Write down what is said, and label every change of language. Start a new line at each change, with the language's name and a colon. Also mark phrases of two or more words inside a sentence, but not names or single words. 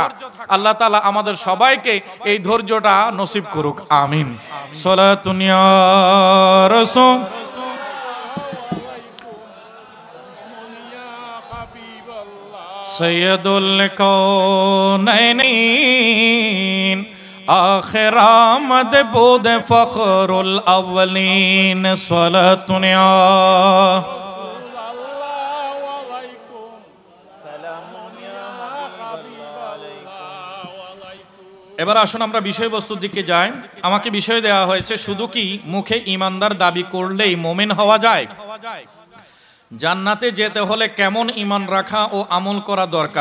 Bangla: আল্লাহ তাআলা আমাদের সবাইকে এই ধৈর্যটা নসিব করুক, আমিন।
Persian: صلاتن یا رسول سید الکونین آخر آمد بود فخر الاولین صلاتن یا
Bangla: এবার আসুন আমরা বিষয়বস্তুর দিকে যাই। আমাকে বিষয় দেওয়া হয়েছে, শুধু কি মুখে ঈমানদার দাবি করলেই মুমিন হওয়া যায়? জান্নাতে যেতে হলে কেমন ঈমান রাখা ও আমল করা দরকার?